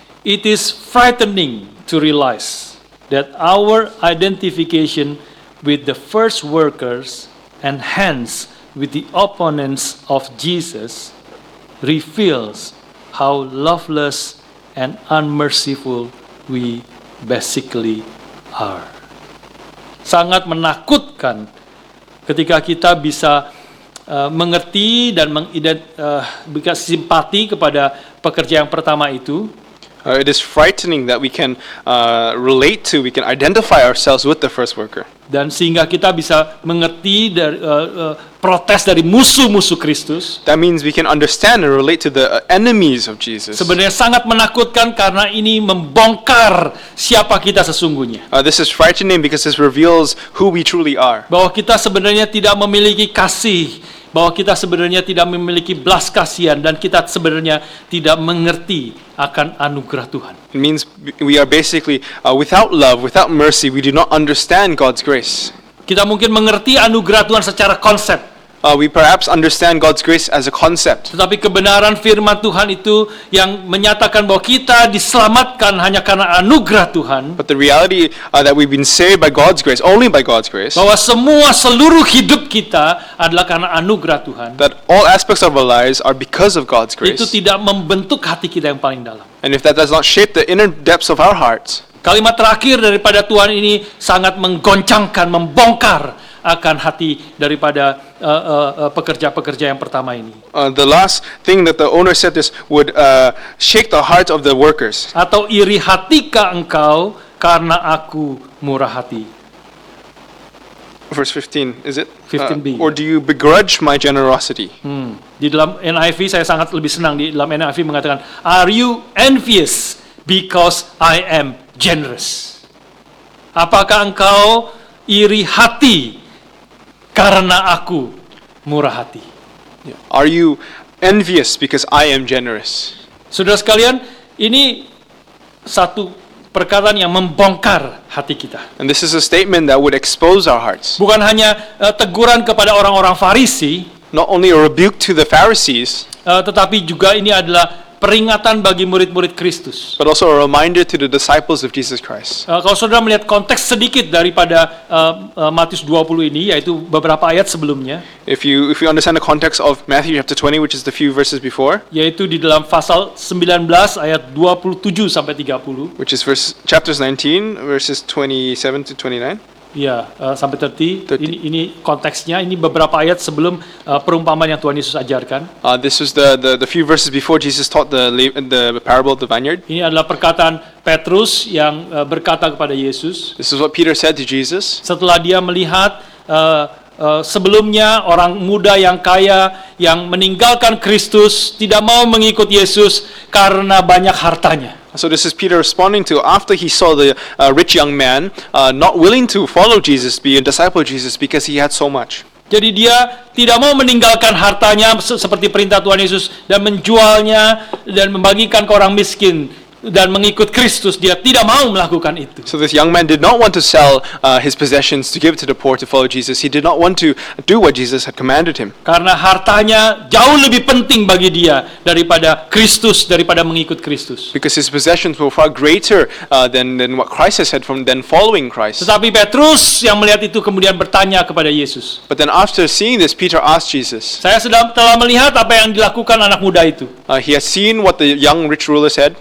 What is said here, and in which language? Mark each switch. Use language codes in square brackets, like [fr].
[en] It is frightening to realize that our identification with the first workers and hence with the opponents of Jesus reveals how loveless and unmerciful we basically are. [id] Sangat menakutkan ketika kita bisa mengerti dan simpati kepada pekerja yang pertama itu. [en] It is frightening that we can relate to, we can identify ourselves with the first worker. [id] Dan sehingga kita bisa mengerti dari protes dari musuh-musuh Kristus. [en] That means we can understand and relate to the enemies of Jesus. [id] Sebenarnya sangat menakutkan karena ini membongkar siapa kita sesungguhnya. [en] This is frightening because this reveals who we truly are. [id] Bahwa kita sebenarnya tidak memiliki kasih, bahwa kita sebenarnya tidak memiliki belas kasihan, dan kita sebenarnya tidak mengerti akan anugerah Tuhan. [en] It means we are basically without love, without mercy, we do not understand God's grace. [id] Kita mungkin mengerti anugerah Tuhan secara konsep. [en] We perhaps understand God's grace as a concept. [id] Tetapi kebenaran firman Tuhan itu yang menyatakan bahwa kita diselamatkan hanya karena anugerah Tuhan. [en] But the reality that we've been saved by God's grace, only by God's grace, [id] Bahwa seluruh hidup kita adalah karena anugerah Tuhan. [en] that all aspects of our lives are because of God's [id] Itu [en] grace. [id] tidak membentuk hati kita yang paling dalam. [en] And if that does not shape the inner depths of our hearts, [id] Kalimat terakhir daripada Tuhan ini sangat menggoncangkan, membongkar akan hati daripada pekerja-pekerja yang pertama ini. [en] the last thing that the owner said this would shake the heart of the workers. [id] Atau iri hatikah engkau karena aku murah hati. [en] Verse 15, is it? 15b. Or do you begrudge my generosity? [id] Di dalam NIV saya sangat lebih senang, di dalam NIV mengatakan, [en] are you envious because I am generous? [id] Apakah engkau iri hati karena aku murah hati? [en] Are you envious because I am generous? [id] Saudara sekalian, ini satu perkataan yang membongkar hati kita. [en] And this is a statement that would expose our hearts. [id] Bukan hanya teguran kepada orang-orang Farisi, [en] Not only a rebuke to the Pharisees, [id] tetapi juga ini adalah peringatan bagi murid-murid Kristus. [en] but also a reminder to the disciples of Jesus Christ. [id] Kalau saudara melihat konteks sedikit daripada Matius 20 ini, yaitu beberapa ayat sebelumnya, [en] If you understand the context of Matthew chapter 20, which is the few verses before, [id] yaitu di dalam pasal 19 ayat 27 sampai 30, [en] which is chapters 19 verses 27 to 29. [id] ya sampai 30. [en] 30. [id] Ini konteksnya, ini beberapa ayat sebelum perumpamaan yang Tuhan Yesus ajarkan. [en] This was the few verses before Jesus taught the parable of the vineyard. [id] Ini adalah perkataan Petrus yang berkata kepada Yesus [en] This is what Peter said to Jesus. [id] setelah dia melihat sebelumnya orang muda yang kaya yang meninggalkan Kristus, tidak mau mengikut Yesus karena banyak hartanya. [en] So this is Peter responding to after he saw the rich young man not willing to follow Jesus, be a disciple of Jesus because he had so much. [id] Jadi dia tidak mau meninggalkan hartanya seperti perintah Tuhan Yesus dan menjualnya dan membagikan ke orang miskin dan mengikut Kristus. Dia tidak mau melakukan itu. [en] So this young man did not want to sell his possessions to give to the poor to follow Jesus. He did not want to do what Jesus had commanded him. [id] Karena hartanya jauh lebih penting bagi dia daripada Kristus, daripada mengikut Kristus. [en] Because his possessions were far greater than what Christ has said from then following Christ. [id] Tetapi Petrus yang melihat itu kemudian bertanya kepada Yesus. [en] But then after seeing this, Peter asked Jesus. [id] Saya telah melihat apa yang dilakukan anak muda itu. [en] He has seen what the young rich ruler said.